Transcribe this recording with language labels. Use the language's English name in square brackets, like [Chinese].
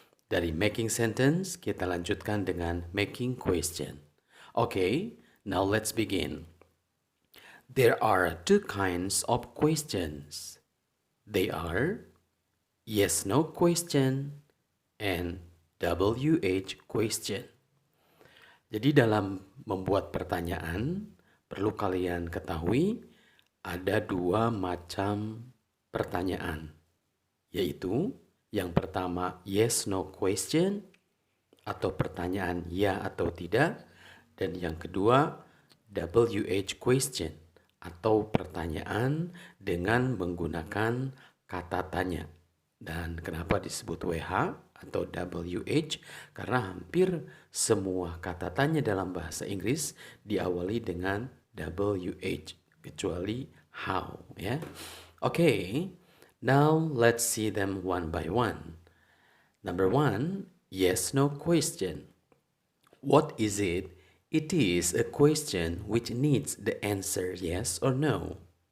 [Indonesian] Dari making sentence, kita lanjutkan dengan making question. [English] Okay, now let's begin. There are two kinds of questions. They are yes-no question and WH question. [Indonesian] Jadi dalam membuat pertanyaan, perlu kalian ketahui ada dua macam pertanyaan, yaitu yang pertama yes-no question atau pertanyaan ya atau tidak, dan yang kedua WH question atau pertanyaan dengan menggunakan kata tanya. Dan kenapa disebut WH atau WH? Karena hampir semua kata tanya dalam bahasa Inggris diawali dengan WH. Kecuali how, ya. [English] Okay, now let's see them one by one. Number 1, yes-no question. What is it? It is a question which needs the answer yes or no.